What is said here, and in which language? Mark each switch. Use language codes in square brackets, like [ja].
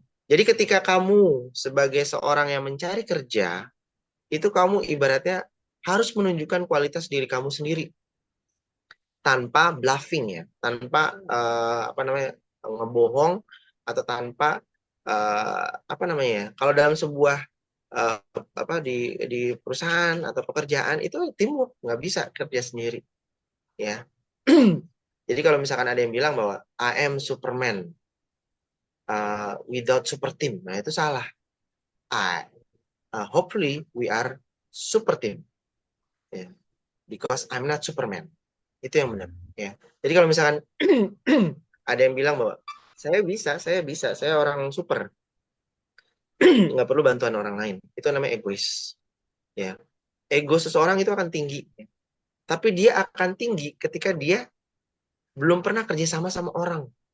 [id] Jadi ketika kamu sebagai seorang yang mencari kerja, itu kamu ibaratnya harus menunjukkan kualitas diri kamu sendiri tanpa bluffing ya, tanpa apa namanya ngebohong atau tanpa apa namanya ya, kalau dalam sebuah eh, apa di perusahaan atau pekerjaan itu teamwork, nggak bisa kerja sendiri ya. Jadi kalau misalkan ada yang bilang bahwa [en] I am Superman without super team, [id] nah itu salah. [en] Hopefully we are super team, ya. Because I'm not Superman. [id] Itu yang benar. Ya. Jadi kalau misalkan ada yang bilang bahwa saya orang super, nggak perlu bantuan orang lain. Itu namanya egois. Ya. Ego seseorang itu akan tinggi. Tapi dia akan tinggi ketika dia belum pernah kerjasama sama orang.